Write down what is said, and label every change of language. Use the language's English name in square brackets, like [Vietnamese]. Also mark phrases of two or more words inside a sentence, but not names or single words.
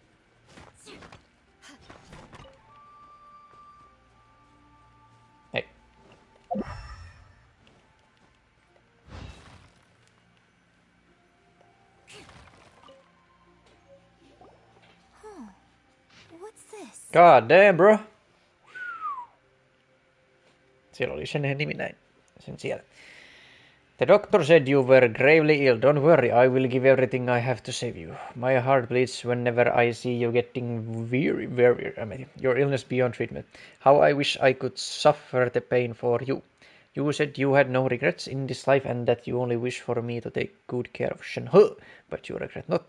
[English] Hey. What's this? God damn, bro. [Finnish] Siellä oli sen nimi näin. Sen siellä. [English] The doctor said you were gravely ill. Don't worry, I will give everything I have to save you. My heart bleeds whenever I see you getting very your illness beyond treatment. How I wish I could suffer the pain for you. You said you had no regrets in this life and that you only wish for me to take good care of Shenhe, but you regret nothing.